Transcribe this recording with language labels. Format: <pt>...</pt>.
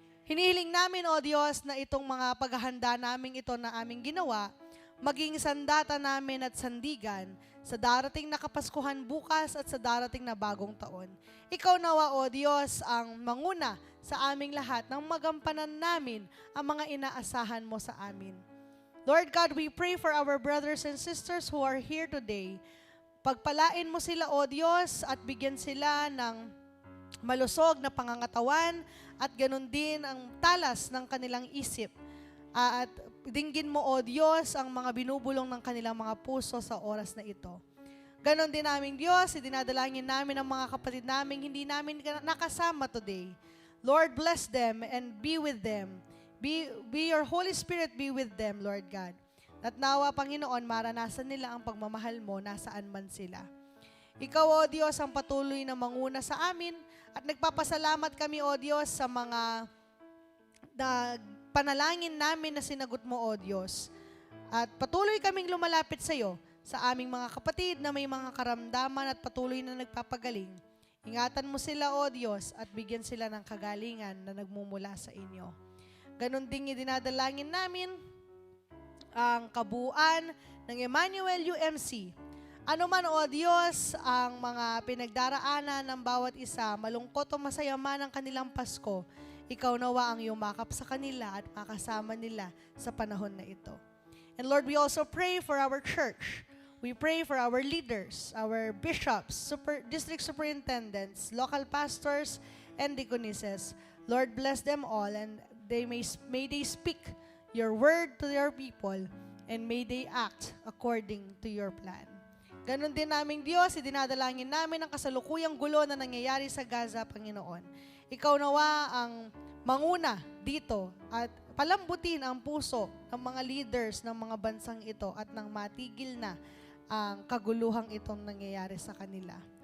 <tl>Hinihiling namin, O Diyos, na itong mga paghahanda namin ito na aming ginawa, maging sandata namin at sandigan sa darating na Kapaskuhan bukas at sa darating na bagong taon. Ikaw nawa, O Diyos, ang manguna sa aming lahat nang magampanan namin ang mga inaasahan mo sa amin.</tl> <en>Lord God, we pray for our brothers and sisters who are here today.</en> <tl>Pagpalain mo sila, O Diyos, at bigyan sila ng malusog na pangangatawan at ganun din ang talas ng kanilang isip. At dinggin mo, O Diyos, ang mga binubulong ng kanilang mga puso sa oras na ito. Ganon din namin, Diyos, dinadalangin namin ang mga kapatid namin hindi namin nakasama today.</tl> <en>Lord, bless them and be with them. Be your Holy Spirit be with them, Lord God.</en> <tl>At nawa, Panginoon, maranasan nila ang pagmamahal mo nasaan man sila. Ikaw, O Diyos, ang patuloy na manguna sa amin at nagpapasalamat kami, O Diyos, sa mga panalangin namin na sinagot mo, O Diyos. At patuloy kaming lumalapit sa iyo, sa aming mga kapatid na may mga karamdaman at patuloy na nagpapagaling. Ingatan mo sila, O Diyos, at bigyan sila ng kagalingan na nagmumula sa inyo. Ganon ding idinadalangin namin ang kabuuan ng Emmanuel UMC. Ano man, O Diyos, ang mga pinagdaraanan ng bawat isa, malungkot o masaya man ang kanilang Pasko, ikaw nawa ang yumakap sa kanila at makasama nila sa panahon na ito.</tl> <en>And Lord, we also pray for our church. We pray for our leaders, our bishops, district superintendents, local pastors, and deaconesses. Lord, bless them all, and may they speak your word to your people, and may they act according to your plan.</en> <tl>Ganon din naming Diyos, idinadalangin namin ang kasalukuyang gulo na nangyayari sa Gaza, Panginoon. Ikaw nawa ang manguna dito at palambutin ang puso ng mga leaders ng mga bansang ito at nang matigil na ang kaguluhang itong nangyayari sa kanila.</tl>